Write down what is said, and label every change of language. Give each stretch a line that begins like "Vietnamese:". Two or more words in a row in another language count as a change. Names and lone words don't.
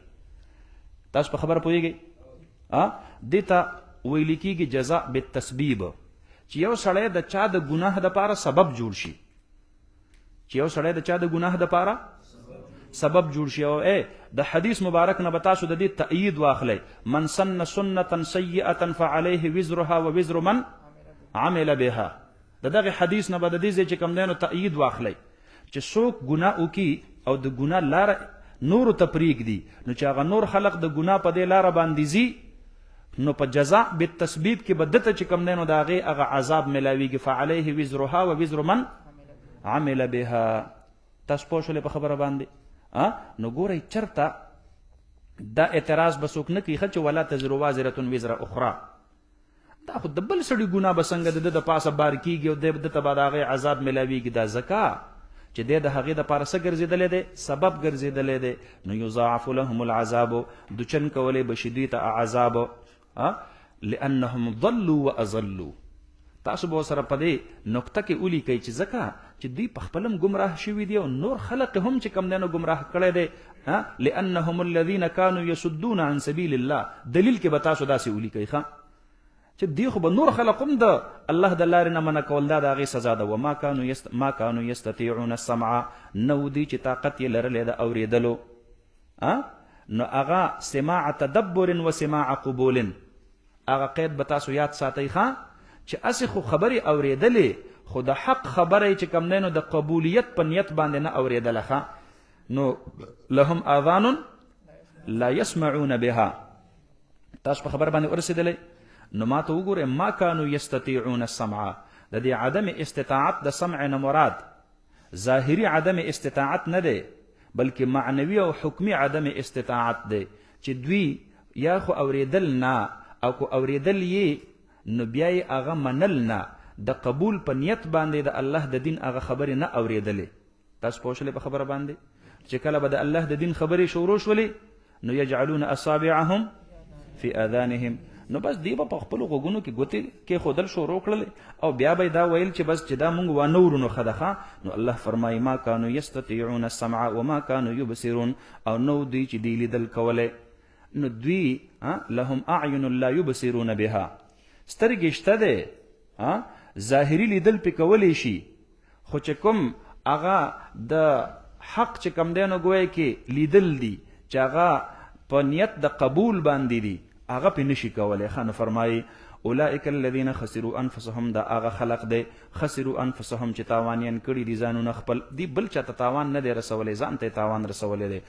Pashto: تاسو په خبره پوهیږئ؟ دې ته ویل کېږي
Arabic: جزاء بالتسبیب،
Pashto: چې یو سړی د چا د ګناه دپاره سبب جوړ شي. چې یو سړی د چا د ګناه دپاره سبب جوړ شي. او د حدیث مبارک نه بتاسو د دې تأیید واخلئ،
Arabic: من سن سنة سیئة فعليه وزرها ووزر من عمل بها.
Pashto: دغه حدیث نه بد دي چې کوم دینو تأیید واخلئ چې څوک ګناه وکي او د ګناه لار نور تپریک دي، نو چې هغه نور خلق د ګناه په دې لار باندې زی، نو په
Arabic: جزاء بالتسبیب
Pashto: کې بدته چې کوم دینو دا هغه عذاب ملاویږي.
Arabic: فعليه وزرها ووزر من عمل بها.
Pashto: تاسو پوه شولې په خبره باندې؟ نو ګورئ چرته دا اعتراض به څوک نه کوي چې
Arabic: ولا تزر وازرة وزر اخرى.
Pashto: دا خو د بل سړي ګناه به څنګه د د پاسه بار کیږي او د ته به د هغې عذاب ملاویږي. دا ځکه چې د هغې دپاره څه ګرځېدلی دی؟ سبب ګرځېدلی دی. نو
Arabic: یضاعف لهم العذاب،
Pashto: دوچن کولی به شي دوی ته عذاب،
Arabic: لانهم ضلوا واضلوا.
Pashto: تاسو به سره په دې نقطه کې ولیکئ چې ځکه چې دوی په خپلم ګمراه شوي دي او نور خلق هم چې کم دی نو ګمراه کړی دی.
Arabic: لانهم الذین کانوا یصدون عن سبیل الله.
Pashto: دلیل کې به تاسو داسې ولیکئ چې دی خو به نور خلق هم د الله د لارې نه منع کول، دا د هغې سزا ده.
Arabic: وما کانوا یستطیعون السمع،
Pashto: نو دی چې طاقت یې لرلی د اورېدلو. نو هغه
Arabic: سماع تدبر و سماع قبول،
Pashto: هغه قید به تاسو یاد ساتئ چې اسې خو خبرې اورېدلې، خو د حق خبره چې کوم دی نو د قبولیت په نیت باندې نه اورېدله.
Arabic: نو لهم آذان لا يسمعون بها.
Pashto: تاسو په خبر باندې ورسېدلی؟ نو ما ته وګورئ،
Arabic: ما کانوا یستطیعون السمع،
Pashto: د دې عدم استطاعت د سمع نه مراد ظاهري عدم استطاعت نه دی، بلکې معنوي او حکمي عدم استطاعت دی. چې دوی یا خو اورېدل نه، او کو اورېدل یې نو بیا یې هغه منل نه، د قبول په نیت باندې د الله د دین هغه خبرې نه اورېدلې. تاسو پوه شولې په خبره باندې؟ چې کله به د الله د دین خبرې شروع شولې نو
Arabic: یجعلون اصابعهم فی آذانهم،
Pashto: نو بس دی به په خپلو غوږونو کې ګوتې کېښودل شروع کړلې او بیا به دا ویل چې بس چې دا مونږ وانه ورو نو ښه ده.
Arabic: نو الله فرمایي ما کانوا یستطیعون السمع وما کانوا یبصرون،
Pashto: او نو دوی چې دی لیدل کولی.
Arabic: نو دوی لهم اعین لا یبصرون بها،
Pashto: سترګې شته دی، ظاهري لیدل پې کولی شي، خو چې کوم هغه د حق چې کوم دی نو ګویا کې لیدل دي چې هغه په نیت د قبول باندې دي، هغه پې نشي کولی. نو فرمایي
Arabic: اولئک الذین خسروا انفسهم،
Pashto: دا هغه خلق دی
Arabic: خسروا انفسهم
Pashto: چې تاوانیان کړي دي ځانونه خپل، دی بل چاته تاوان نه دی رسولی، ځان ته تاوان رسولی دی.